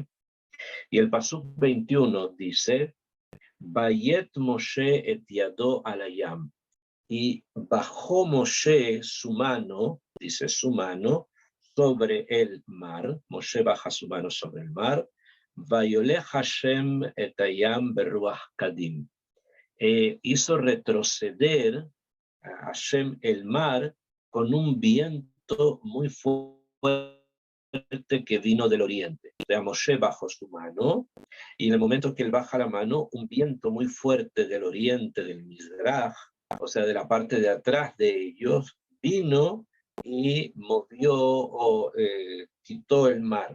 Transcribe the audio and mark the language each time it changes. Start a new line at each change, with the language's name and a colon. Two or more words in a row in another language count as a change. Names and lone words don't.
Spanish: Y el Pasuk 21 dice,
Hebrew: ויט משה את ידו על הים,
Spanish: y bajó Moshe su mano, dice su mano, sobre el mar. Moshe baja su mano sobre el mar.
Hebrew: ויולך השם את הים ברוח קדים.
Spanish: Hizo retroceder a Hashem el mar con un viento muy fuerte que vino del oriente. O sea, Moshe bajó su mano, y en el momento que él baja la mano, un viento muy fuerte del oriente, del Mizraj, o sea, de la parte de atrás de ellos, vino y movió o quitó el mar.